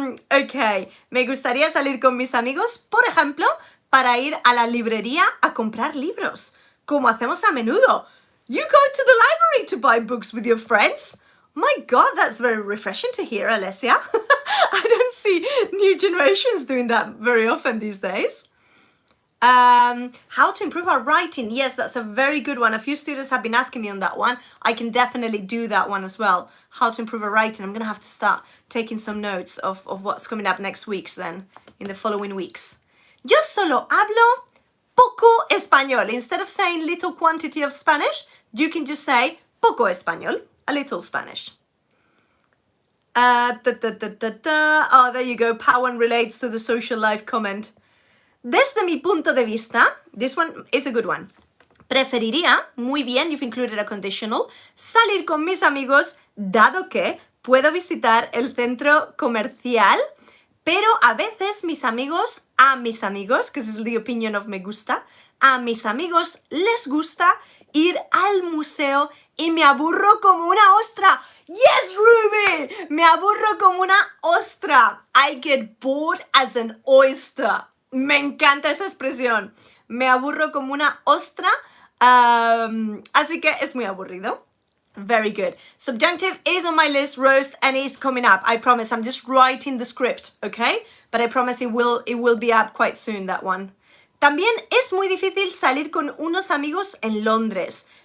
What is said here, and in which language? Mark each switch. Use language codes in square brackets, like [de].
[es] Okay, me gustaría salir con mis amigos, por ejemplo, para ir a la librería a comprar libros, como hacemos a menudo. [en] You go to the library to buy books with your friends? My God, that's very refreshing to hear, Alessia. I don't see new generations doing that very often these days. How to improve our writing? Yes, that's a very good one. A few students have been asking me on that one. I can definitely do that one as well. How to improve our writing. I'm going to have to start taking some notes of what's coming up next week's then, in the following weeks. [es] Yo solo hablo poco español. [en] Instead of saying little quantity of Spanish, you can just say poco español, a little Spanish. Oh, there you go. Pawan relates to the social life comment. [es] Desde mi punto de vista, [en] this one is a good one. [es] Preferiría, muy bien, [en] you've included a conditional, [es] salir con mis amigos, dado que puedo visitar el centro comercial, pero a veces a mis amigos, [en] because this is the opinion of [es] me gusta, a mis amigos les gusta ir al museo y me aburro como una ostra. Yes, Ruby! Me aburro como una ostra. [en] I get bored as an oyster. [es] Me encanta esa expresión. Me aburro como una ostra. Así que es muy aburrido. [en] Very good. Subjunctive is on my list, Roast, and is coming up. I promise. I'm just writing the script, okay? But I promise it will be up quite soon, that one. [es] También es muy difícil salir con unos amigos en Londres.